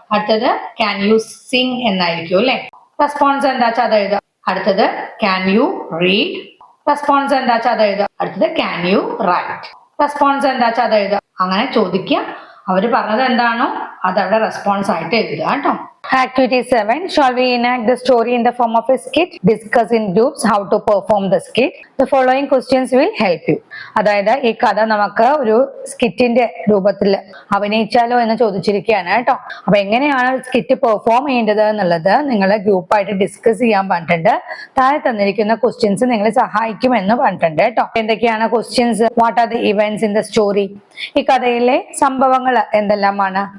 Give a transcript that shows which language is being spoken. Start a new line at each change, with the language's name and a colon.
Malayalam: അടുത്തത്
English: can you sing
Malayalam: എന്നായിരിക്കും അല്ലെ. റെസ്പോൺസ് എന്താ വെച്ചാൽ അത് എഴുതുക. അടുത്തത്
English: Can you read.
Malayalam: റെസ്പോൺസ് എന്താ വെച്ചാൽ അത് എഴുതുക. അടുത്തത്
English: Can you write.
Malayalam: റെസ്പോൺസ് എന്താ വെച്ചാൽ അത് എഴുതുക. അങ്ങനെ ചോദിക്കുക. അവര് പറഞ്ഞത് എന്താണോ അത് അവിടെ റെസ്പോൺസ് ആയിട്ട് എഴുതുക കേട്ടോ.
English: Activity 7. Shall we enact the story in the form of a skit? Discuss in groups how to perform the skit. The following questions will help you.
Malayalam: അതായത് ഈ കഥ നമുക്ക് ഒരു സ്കിറ്റിന്റെ രൂപത്തിൽ അഭിനയിച്ചാലോ എന്ന് ചോദിച്ചിരിക്കുകയാണ് കേട്ടോ. അപ്പൊ എങ്ങനെയാണ് സ്കിറ്റ് പെർഫോം ചെയ്യേണ്ടത് എന്നുള്ളത് നിങ്ങൾ ഗ്രൂപ്പായിട്ട് ഡിസ്കസ് ചെയ്യാൻ പറഞ്ഞിട്ടുണ്ട്. താഴെ തന്നിരിക്കുന്ന ക്വസ്റ്റ്യൻസ് നിങ്ങളെ സഹായിക്കുമെന്ന് പറഞ്ഞിട്ടുണ്ട് കേട്ടോ. എന്തൊക്കെയാണ് questions?
English: What are the events in the story?
Malayalam: ഈ കഥയിലെ സംഭവങ്ങൾ എന്തെല്ലാമാണ്?